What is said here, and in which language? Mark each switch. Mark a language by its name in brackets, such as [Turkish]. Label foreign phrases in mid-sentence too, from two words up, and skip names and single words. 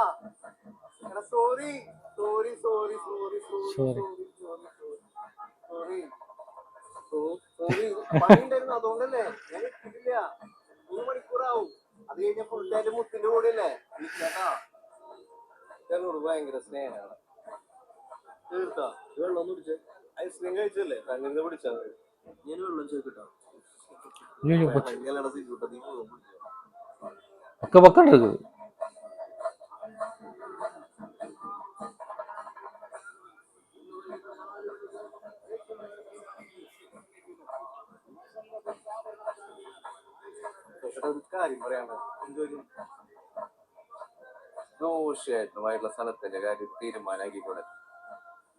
[Malayalam] എടാ [English] sorry sorry sorry sorry sorry sorry sorry sorry [Malayalam] പണി ഉണ്ടായിരുന്നു, അതുകൊണ്ടല്ലേ. ഞാൻ എത്തിയിട്ടില്ല. 3 മണിക്കൂറാവും. അത് കഴിഞ്ഞ [English] full time [Malayalam] മുത്തിന്റെ കൂടെ അല്ലേ ചേട്ടാ. ചേട്ടനോട് ഭയങ്കര സ്നേഹമാണ്. തീർത്താ വെള്ളം ഒന്ന് പിടിച്ചേ. ഐസ്ക്രീം കഴിച്ചല്ലേ, അങ്ങനെ പിടിച്ചാ മതി. ഞാൻ വെള്ളം ചോദിക്കട്ടോ. [Tamil] பக்க பக்கம் இருக்குது. [Malayalam] കാര്യം പറയാമോ? ദോഷമായിട്ടുള്ള സ്ഥലത്തിന്റെ കാര്യം തീരുമാനാക്കിക്കൂടെ?